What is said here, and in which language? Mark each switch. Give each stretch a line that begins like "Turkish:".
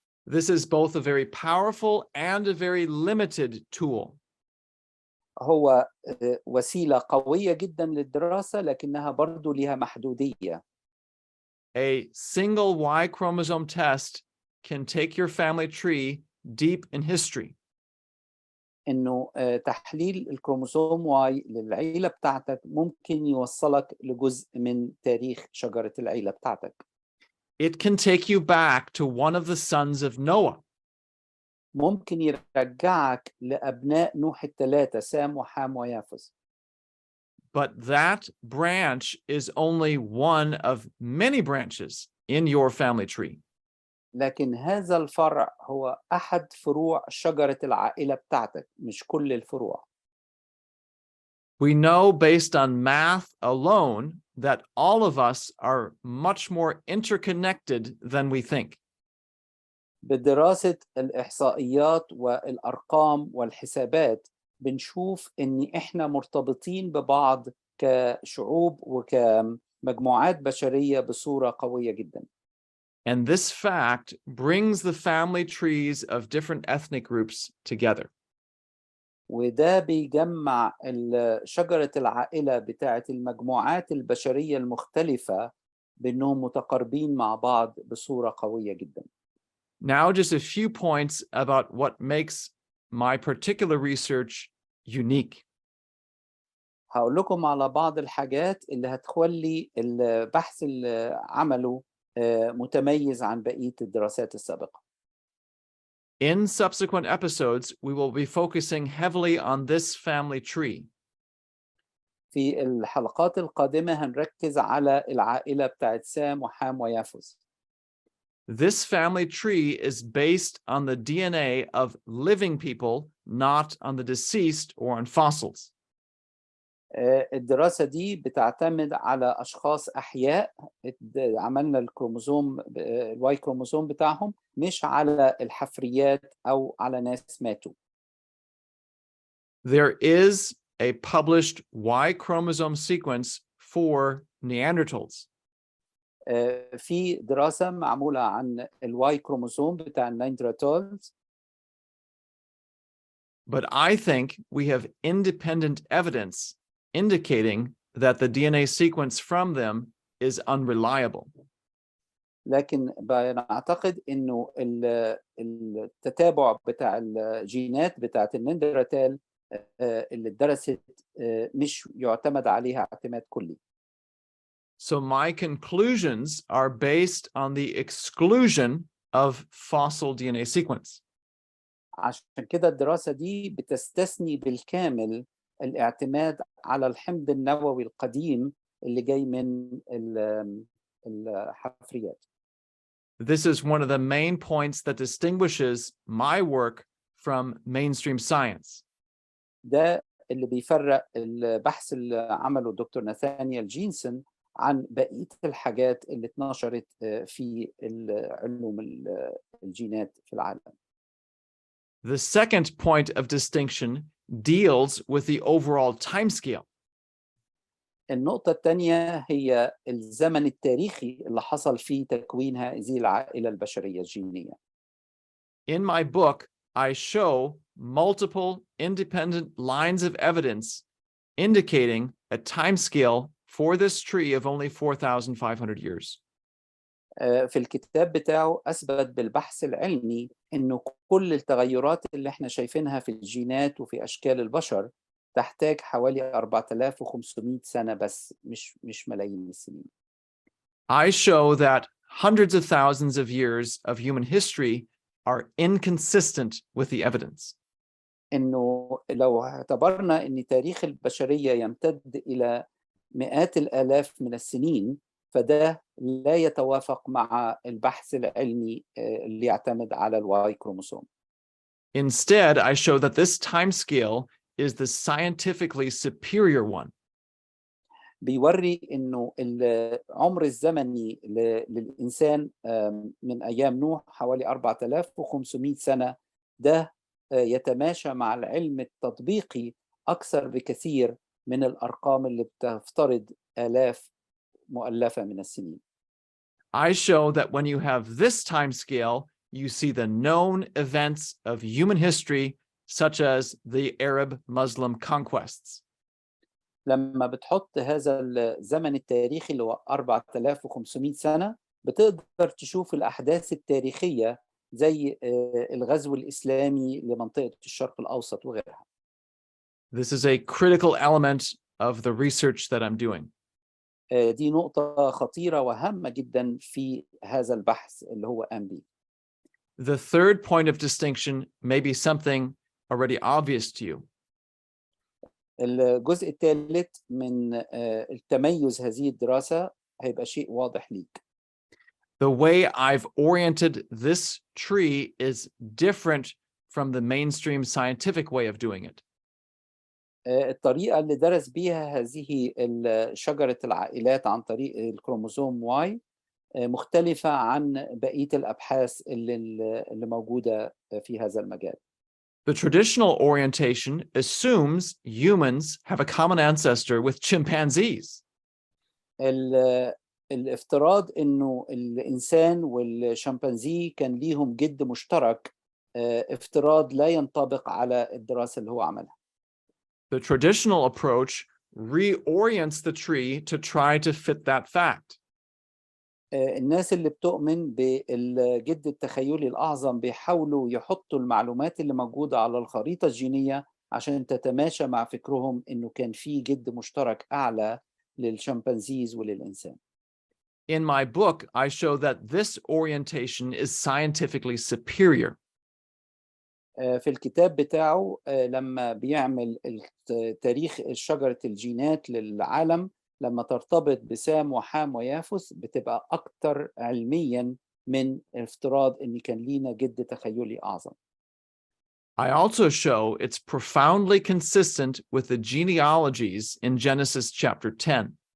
English: This is both a very powerful and a very limited tool.
Arabic: هو وسيلة قوية جدا للدراسة لكنها برضو لها محدودية.
English: A single Y chromosome test can take your family tree deep in history.
Arabic: إنه تحليل الكروموسوم واي للعيلة بتاعتك ممكن يوصلك لجزء من تاريخ شجرة العيلة بتاعتك.
English: It can take you back to one of the sons of Noah.
Arabic: ممكن يرجعك لأبناء نوح الثلاثة سام وحام ويافث.
English: But that branch is only one of many branches in your family tree.
Arabic: لكن هذا الفرع هو أحد فروع شجرة العائلة بتاعتك مش كل الفروع.
English: We know based on math alone that all of us are much more interconnected than we think.
Arabic: بدراسة الإحصائيات والأرقام والحسابات بنشوف إن إحنا مرتبطين ببعض كشعوب وكمجموعات بشرية بصورة قوية جدا.
English: And this fact brings the family trees of different ethnic groups together.
Arabic: وده بيجمع شجرة العائلة بتاعة المجموعات البشرية المختلفة بأنهم متقاربين مع بعض بصورة قوية جدا.
English: Now just a few points about what makes my particular research unique.
Arabic: هقول لكم على بعض الحاجات اللي هتخلي البحث اللي عمله متميز عن بقية الدراسات السابقة.
English: In subsequent episodes, we will be focusing heavily on this family tree.
Arabic: في الحلقات القادمة هنركز على العائلة بتاعت سام وحام ويافث.
English: This family tree is based on the DNA of living people, not on the deceased or on fossils.
Arabic: الدراسة دي بتعتمد على أشخاص أحياء عملنا الكروموسوم الواي كروموسوم بتاعهم مش على الحفريات أو على ناس ماتوا.
English: There is a published Y chromosome sequence for Neanderthals.
Arabic: في دراسة معمولة عن الواي كروموسوم بتاع النياندرتالز.
English: But I think we have independent evidence indicating that the DNA sequence from them is unreliable.
Arabic: لكن بنعتقد إنه التتابع بتاع الجينات بتاعت النياندرتال اللي اتدرست مش يعتمد عليها اعتماد كلي.
English: So my conclusions are based on the exclusion of fossil DNA sequence.
Arabic: عشان كده الدراسة دي بتستثني بالكامل الاعتماد على الحمض النووي القديم اللي جاي من الحفريات.
English: This is one of the main points that distinguishes my work from mainstream science.
Arabic: ده اللي بيفرق البحث اللي عمله دكتور ناثانيال جينسون عن بقية الحاجات اللي اتنشرت في علوم الجينات في العالم.
English: The second point of distinction deals with the overall timescale.
Arabic: النقطة الثانية هي الزمن التاريخي اللي حصل فيه تكوين هذه العائلة البشرية الجينية.
English: In my book, I show multiple independent lines of evidence indicating a timescale for this tree of only 4,500 years.
Arabic: في الكتاب بتاعه أثبت بالبحث العلمي إنه كل التغيرات اللي احنا شايفينها في الجينات وفي أشكال البشر تحتاج حوالي 4500 سنة بس مش ملايين السنين.
English: I show that hundreds of thousands of years of human history are inconsistent with the evidence.
Arabic: إنه لو اعتبرنا إن تاريخ البشرية يمتد إلى مئات الآلاف من السنين فده لا يتوافق مع البحث العلمي اللي يعتمد على الواي كروموسوم.
English: Instead, I show that this timescale is the scientifically superior one.
Arabic: بيوري إنه العمر الزمني للإنسان من أيام نوح حوالي 4500 سنة ده يتماشى مع العلم التطبيقي أكثر بكثير من الأرقام اللي بتفترض آلاف مؤلفة من السنين.
English: I show that when you have this timescale, you see the known events of human history, such as the Arab-Muslim conquests.
Arabic: لما بتحط هذا الزمن التاريخي اللي هو 4500 سنة بتقدر تشوف الأحداث التاريخية زي الغزو الإسلامي لمنطقة الشرق الأوسط وغيرها.
English: This is a critical element of the research that I'm doing.
Arabic: دي نقطة خطيرة وهامة جدا في هذا البحث اللي هو قام بيه.
English: The third point of distinction may be something already obvious to you.
Arabic: الجزء الثالث من التميز هذه الدراسة هيبقى شيء واضح ليك.
English: The way I've oriented this tree is different from the mainstream scientific way of doing it.
Arabic: الطريقة اللي درس بيها هذه شجرة العائلات عن طريق الكروموسوم واي مختلفة عن بقية الأبحاث اللي موجودة في هذا المجال.
English: The traditional orientation assumes humans have a common ancestor with chimpanzees.
Arabic: الافتراض إنه الإنسان والشمبانزي كان ليهم جد مشترك افتراض لا ينطبق على الدراسة اللي هو عملها.
English: The traditional approach reorients the tree to try to fit that fact.
Arabic: الناس اللي بتؤمن بالجد التخيلي الأعظم بيحاولوا يحطوا المعلومات اللي موجودة على الخريطة الجينية عشان تتماشى مع فكرهم إنه كان في جد مشترك أعلى للشمبانزيز وللإنسان.
English: In my book, I show that this orientation is scientifically superior.
Arabic: في الكتاب بتاعه لما بيعمل تاريخ شجرة الجينات للعالم لما ترتبط بسام وحام ويافث بتبقى أكتر علميا من افتراض إن كان لينا جد تخيلي أعظم.
English: I also show it's profoundly consistent with the genealogies in Genesis chapter 10.